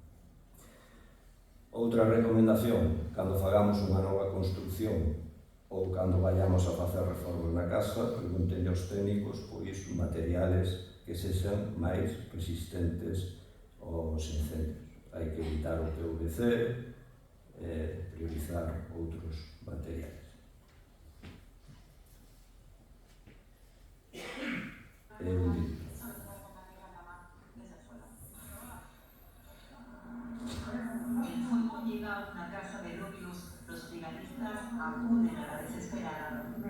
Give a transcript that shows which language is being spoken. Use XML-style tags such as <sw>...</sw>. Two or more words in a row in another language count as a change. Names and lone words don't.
<gl>Outra recomendación: cando fagamos unha nova construcción ou cando vayamos a facer reformas na casa, pregunten aos técnicos pois materiales que sexan máis resistentes aos incendios. Hai que evitar o PVC, priorizar outros materiais.</gl> <es>Llega a una casa de Lobius, los brigadistas acuden a la desesperada.</es>